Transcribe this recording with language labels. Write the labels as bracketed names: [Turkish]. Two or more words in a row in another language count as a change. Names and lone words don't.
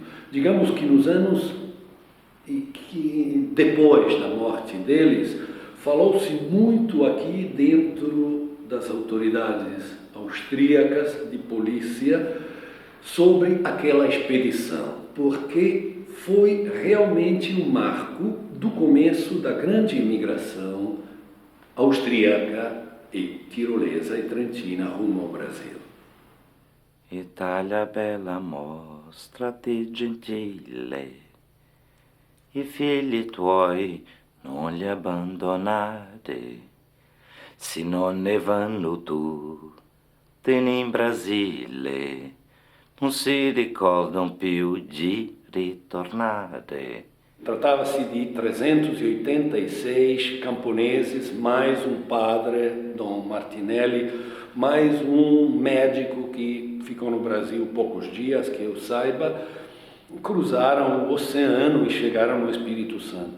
[Portuguese] Digamos que nos anos que depois da morte deles, falou-se muito aqui dentro das autoridades austríacas de polícia sobre aquela expedição, porque foi realmente um marco do começo da grande imigração austríaca e tirolesa e trentina rumo ao Brasil. [Italian] Italia bella mostrati gentile, i figli tuoi non li abbandonare, se non ne vanno tutti in Brasile, non si ricordano più di ritornare. [Portuguese] Tratava-se de 386 camponeses, mais um padre, Dom Martinelli, mais um médico que ficou no Brasil poucos dias, que eu saiba, cruzaram o oceano e chegaram no Espírito Santo.